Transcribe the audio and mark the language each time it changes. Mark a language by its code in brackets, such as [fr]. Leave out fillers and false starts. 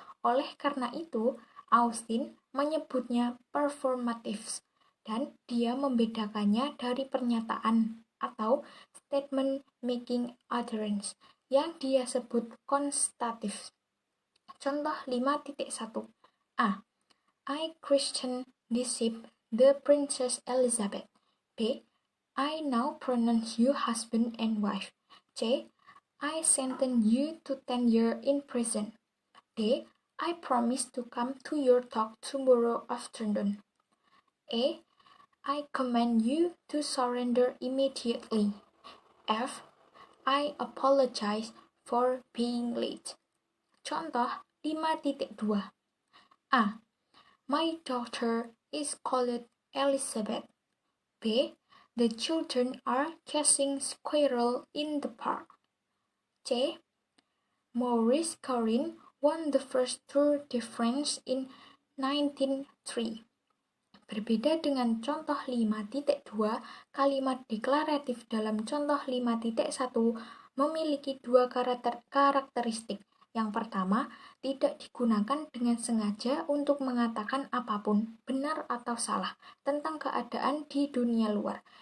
[id] Oleh karena itu, Austin menyebutnya performative dan dia membedakannya dari pernyataan atau statement making utterance yang dia sebut konstatif. Contoh 5.1 A. [en] I Christian deceived the Princess Elizabeth. B. I now pronounce you husband and wife. C. I sentence you to 10 years in prison. D. I promise to come to your talk tomorrow afternoon. A. I command you to surrender immediately. F. I apologize for being late. [id] Contoh 5.2 [en] A. My daughter is called Elizabeth. B. The children are chasing squirrel in the park. C. Maurice Carrin won the first Tour de France in 1903. [id] Berbeda dengan contoh 5.2, kalimat deklaratif dalam contoh 5.1 memiliki 2 karakteristik. Yang pertama, tidak digunakan dengan sengaja untuk mengatakan apapun, benar atau salah, tentang keadaan di dunia luar.